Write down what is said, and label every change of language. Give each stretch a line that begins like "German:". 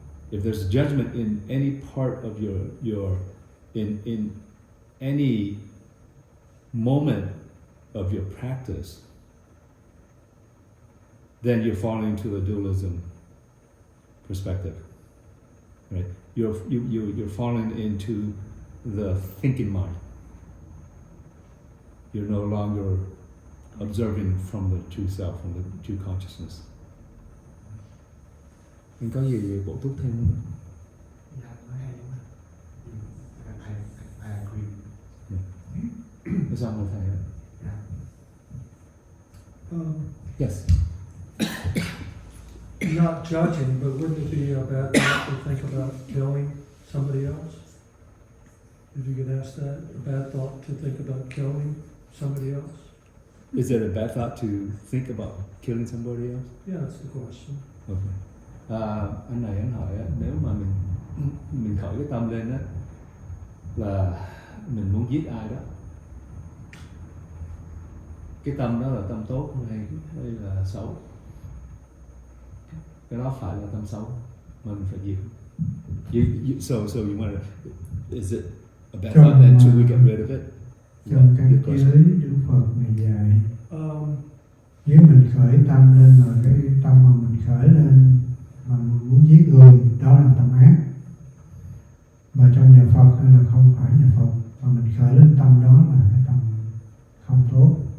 English: If there's a judgment in any part of your in any moment of your practice, then you're falling into the dualism perspective, right? You're falling into the thinking mind. You're no longer observing from the true self, from the true consciousness.
Vietnamese: Mình có gì bổ túc thêm không? Yeah, nói hay lắm.
English: I agree.
Vietnamese: Có sao không thầy?
English: Yeah. Yes. Not judging, but wouldn't it be a bad thought to think about killing somebody else? If you could ask that, a bad thought to think about killing somebody else? Is it a bad thought to think about killing somebody else? Yeah, that's the question. Okay.
Vietnamese: Anh này anh hỏi á, nếu mà mình khởi cái tâm lên á là mình muốn giết ai đó, cái tâm đó là tâm tốt hay là xấu? Cái đó phải là tâm xấu mà mình phải diệt.
English: So you want to, is it a bad thought until we get rid of it?
Vietnamese: Trong căn giới Đức Phật này dạy, Um, nếu mình khởi tâm lên mà cái tâm mà mình khởi lên mà mình muốn giết người, đó là tâm ác. Mà trong nhà Phật hay là không phải nhà Phật, mà mình khởi lên tâm đó là cái tâm không tốt.